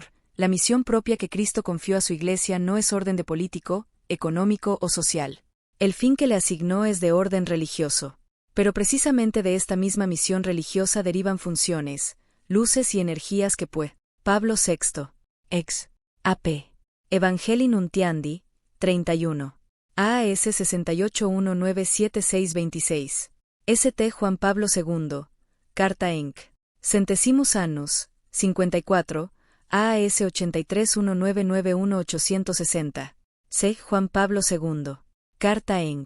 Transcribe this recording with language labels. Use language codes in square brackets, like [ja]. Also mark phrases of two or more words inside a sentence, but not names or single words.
[es] La misión propia que Cristo confió a su Iglesia no es orden de político, económico o social. El fin que le asignó es de orden religioso. Pero precisamente de esta misma misión religiosa derivan funciones, luces y energías que Pablo VI. Ex. AP. Evangelii Nuntiandi, 31. AS 68197626. St. Juan Pablo II. Carta Enc. Centesimus Annus, 54. AS 831991-860. C. Juan Pablo II. Carta Enc.